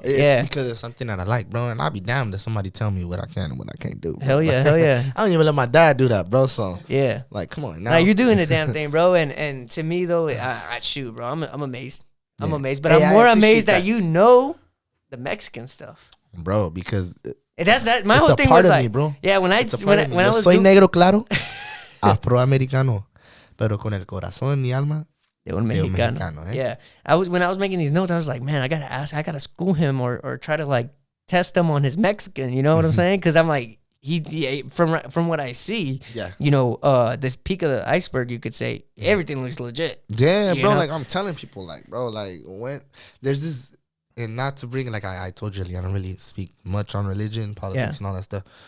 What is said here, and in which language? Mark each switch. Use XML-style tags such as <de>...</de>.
<en>It's because it's something that I like, bro. And I'll be damned if somebody tell me what I can and what I can't do. Bro. Hell yeah. I don't even let my dad do that, bro. So yeah, like, come on now. You're doing the damn thing, bro. And to me though, I shoot, bro. I'm amazed. I'm amazed, but I'm more amazed that you know the Mexican stuff, bro. Because that's that. My whole thing part was of like, me, bro. Yeah, when I was</en> <es>soy negro, claro, afroamericano, pero con el corazón y alma de un mexicano.</es> <en>Yeah, when I was making these notes, I was like, man, I gotta school him or try to like test him on his Mexican. You know what I'm saying? Because I'm like, from what I see, you know, this peak of the iceberg, you could say everything looks legit. Yeah, bro. Know? Like I'm telling people, like, bro, like when there's this. And not to bring, like I told you, I don't really speak much on religion, politics, and all that stuff.</en>